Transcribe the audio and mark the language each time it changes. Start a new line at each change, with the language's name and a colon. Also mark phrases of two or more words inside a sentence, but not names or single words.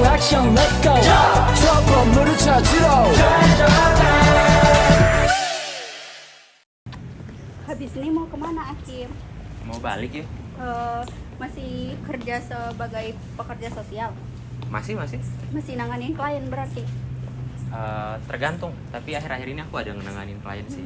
Korean: 미션
English: let's go
Korean: 저 건물을 찾으러
Indonesian: Habis ini mau kemana Akim? Mau balik yuk? Masih kerja sebagai pekerja sosial? Masih Masih nanganin klien berarti? Tergantung, tapi akhir-akhir ini aku ada nanganin klien sih.